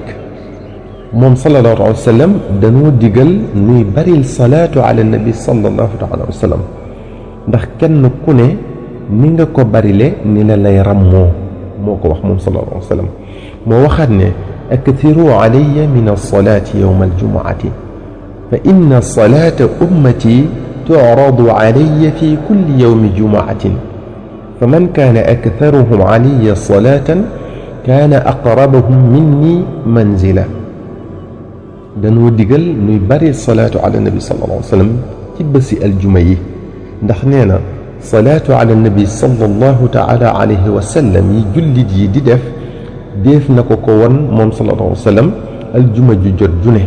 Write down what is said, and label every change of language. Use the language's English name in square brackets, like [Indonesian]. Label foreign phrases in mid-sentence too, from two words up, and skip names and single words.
[Wolof] moom [Arabic] صلى الله عليه وسلم [Wolof] dañoo digal nuy baril [Arabic] صلاة على النبي صلى الله تعالى عليه وسلم [Wolof] ndax kenn ku ne ni nga ko barile ni la lay ràmmoo moo ko wax moom [Arabic] صلى الله عليه وسلم [Wolof] moo waxaat ne [Arabic] أكثروا علي من الصلاة يوم الجمعة فإن صلاة أمتي تعرض علي في كل يوم جمعة فمن كان أكثرهم علي صلاة كان أقربهم مني منزلة [Wolof] dañoo digal nuy bari [Arabic] صلاة على النبي صلى الله عليه وسلم [Wolof] ci bési aljuma yi ndax nee na [Arabic] صلاة على النبي صلى الله تعالى عليه وسلم [Wolof] yi jullit yi di def na ko won moom [Arabic] صلى الله عليه وسلم [Wolof] aljuma ju jot ju ne